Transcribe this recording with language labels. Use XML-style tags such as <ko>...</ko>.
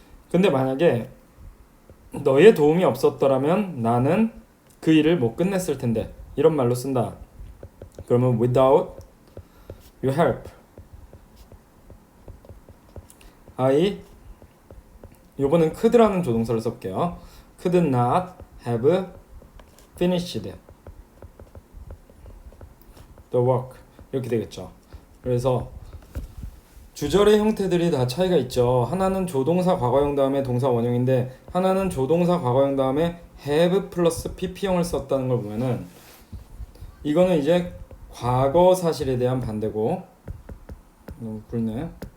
<ko>근데 만약에 너의 도움이 없었더라면 나는 그 일을 못 끝냈을 텐데 이런 말로 쓴다. 그러면</ko> <en>without your help I,</en> <ko>요번엔 could라는 조동사를 써볼게요.</ko> <en>could not have finished the work</en> <ko>이렇게 되겠죠. 그래서 주절의 형태들이 다 차이가 있죠. 하나는 조동사 과거형 다음에 동사 원형인데 하나는 조동사 과거형 다음에 have 플러스 pp형을 썼다는 걸 보면은 이거는 이제 과거 사실에 대한 반대고, 너무 굵네.</ko>